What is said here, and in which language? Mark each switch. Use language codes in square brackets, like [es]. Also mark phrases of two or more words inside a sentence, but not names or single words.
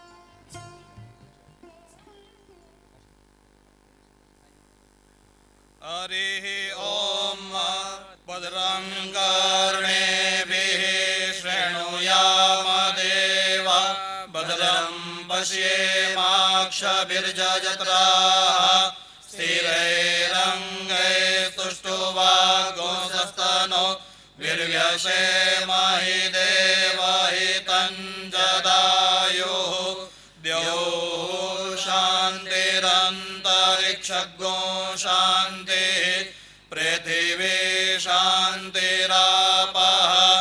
[sa] હરિ ઓમ ભદ્રં કર્ણેભિઃ શૃણુયામ દેવા ભદ્રં પશ્યેમાક્ષભિર્જત્રાઃ સ્થિરૈરङ्गैस्तुष्टुवागुंसस्तनो वीर्यसेमहि देवहितं जदायुः द्यौः शान्तिरन्तरिक्षगो शान्तिः पृथिवी शान्तिरापः